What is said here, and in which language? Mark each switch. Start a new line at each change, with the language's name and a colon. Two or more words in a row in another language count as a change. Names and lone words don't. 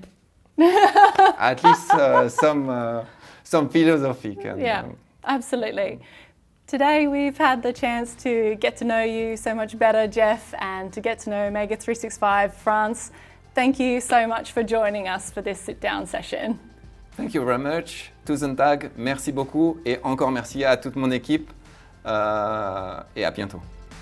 English: At least some philosophy can. Yeah, absolutely. Today we've had the chance to get to know you so much better, Jeff, and to get to know Omega 365 France. Thank you so much for joining us for this sit-down session. Thank you very much.
Norwegian: Tusen takk,
French: merci beaucoup, et encore merci à toute mon équipe, et à bientôt.